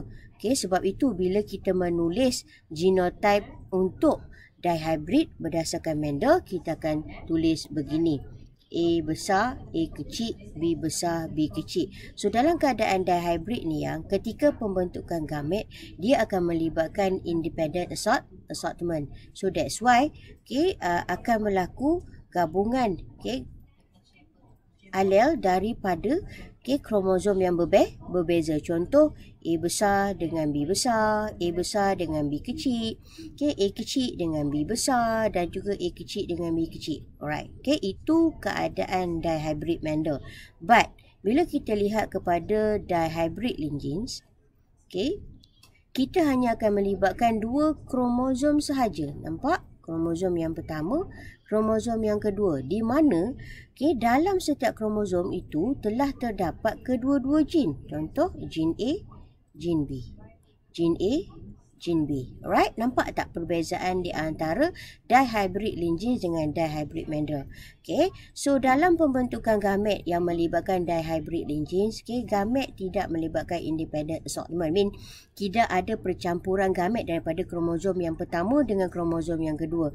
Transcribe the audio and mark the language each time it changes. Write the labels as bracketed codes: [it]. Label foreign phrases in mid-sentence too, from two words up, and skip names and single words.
[ms] Okay, sebab itu bila kita menulis genotype untuk dihybrid berdasarkan Mendel, kita akan tulis begini: A besar, A kecil, B besar, B kecil. So dalam keadaan dihybrid ni, yang ketika pembentukan gamet, dia akan melibatkan [en] independent assortment. So that's why, [ms] okay, akan berlaku gabungan, okay, alel daripada, okay, kromosom yang berbeza. Contoh, A besar dengan B besar, A besar dengan B kecil, okay, A kecil dengan B besar, dan juga A kecil dengan B kecil. Alright, okay, itu keadaan dihybrid Mendel. But bila kita lihat kepada dihybrid [en] linked genes, [ms] okay, kita hanya akan melibatkan 2 kromosom sahaja. Nampak? Kromosom yang pertama, kromosom yang kedua, di mana, okay, dalam setiap kromosom itu telah terdapat kedua-dua gen. Contoh, gen A, gen B. Gen A, gen B. Alright, nampak tak perbezaan di antara dihybrid [en] linked genes [ms] dengan dihybrid Mendel? Okay, so dalam pembentukan gamet yang melibatkan dihybrid [en] linked genes, [ms] okay, gamet tidak melibatkan [en] independent assortment. [ms] Mean, tidak ada percampuran gamet daripada kromosom yang pertama dengan kromosom yang kedua.